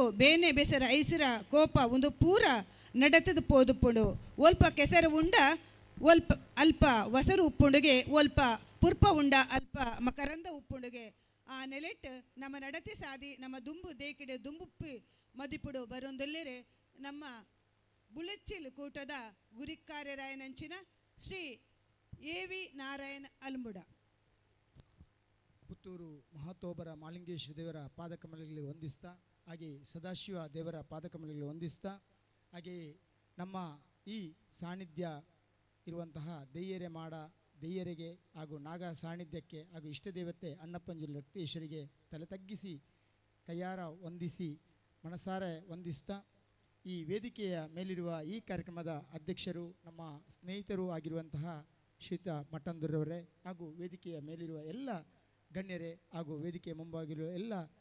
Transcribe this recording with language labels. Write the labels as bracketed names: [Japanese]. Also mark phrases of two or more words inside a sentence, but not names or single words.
[Tulu] ಬೇನೆ ಬೆಸರ ಐಸಿರ ಕೋಪ ಒಂದು ಪೂರ ನಡೆತದ ಪೋದುಪ್ಪುಂಡು ಒಲ್ಪ ಕೆಸರು ಉಂಡ ಒಲ್ಪ ಅಲ್ಪ ವಸರು ಉಪ್ಪುಂಡುಗೆ ಒಲ್ಪ ಪುರ್ಪ ಉಂಡ ಅಲ್ಪ ಮಕರಂದ ಉಪ್ಪುಂಡುಗೆ ಆ ನೆಲೆಟ್ ನಮ್ಮ ನಡತೆ ಸಾದಿ ನಮ್ಮ ದುಂಬು ದೇಕಿಡೆ ದುಂಬುಪ್ಪಿ ಮದಿಪುಡು ಬರೊಂದೊಲ್ಲೆರೆ ನಮ್ಮ ಬುಲೆಚ್ಚಿಲ್ ಕೂಟದ ಗುರಿಕಾರ್ಯರಾಯನಂಚಿನ ಶ್ರೀ ಎ ವಿ ನಾರಾಯಣ ಅಲ್ಮುಡ [Kannada] ಪುತ್ತೂರು ಮಹಾತೋಬರ ಮಾಲಿಂಗೇಶ್ವರ ದೇವರ ಪಾದಕಮಲಗಳಲ್ಲಿ ವಂದಿಸ್ತಾ ಹಾಗೆ ಸದಾಶಿವ ದೇವರ ಪಾದಕಮಲಗಳಲ್ಲಿ ವಂದಿಸ್ತಾ ಹಾಗೆಯೇ ನಮ್ಮ ಈ ಸಾನ್ನಿಧ್ಯ ಇರುವಂತಹ ದೈಯರೆ ಮಾಡ ದೈಯರಿಗೆ ಹಾಗೂ ನಾಗ ಸಾನ್ನಿಧ್ಯಕ್ಕೆ ಹಾಗೂ ಇಷ್ಟದೇವತೆ ಅನ್ನಪ್ಪಂಜಲಿ ರಕ್ತೇಶ್ವರಿಗೆ ತಲೆ ತಗ್ಗಿಸಿ ಕೈಯಾರ ವಂದಿಸಿ ಮನಸಾರೆ ವಂದಿಸ್ತಾ ಈ ವೇದಿಕೆಯ ಮೇಲಿರುವ ಈ ಕಾರ್ಯಕ್ರಮದ ಅಧ್ಯಕ್ಷರು ನಮ್ಮ ಸ್ನೇಹಿತರು ಆಗಿರುವಂತಹ ಶ್ರೀಯುತ ಮಟ್ಟಂದೂರವರೇ ಹಾಗೂ ವೇದಿಕೆಯ ಮೇಲಿರುವ ಎಲ್ಲ ಗಣ್ಯರೇ ಹಾಗೂ ವೇದಿಕೆಯ ಮುಂಭಾಗಿರುವ ಎಲ್ಲ